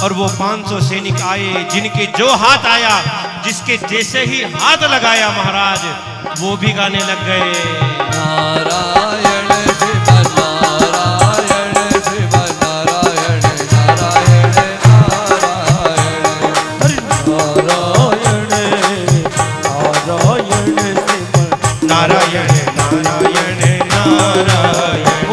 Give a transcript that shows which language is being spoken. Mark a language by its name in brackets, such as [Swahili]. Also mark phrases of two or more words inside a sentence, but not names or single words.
[Hindi] और वो 500 सैनिक आए, जिनके जो हाथ आया, जिसके जैसे ही हाथ लगाया महाराज, वो भी गाने लग गए। नारायण श्रीमन नारायण श्रीमन नारायण नारायण नारायण नारायण नारायण नारायण नारायण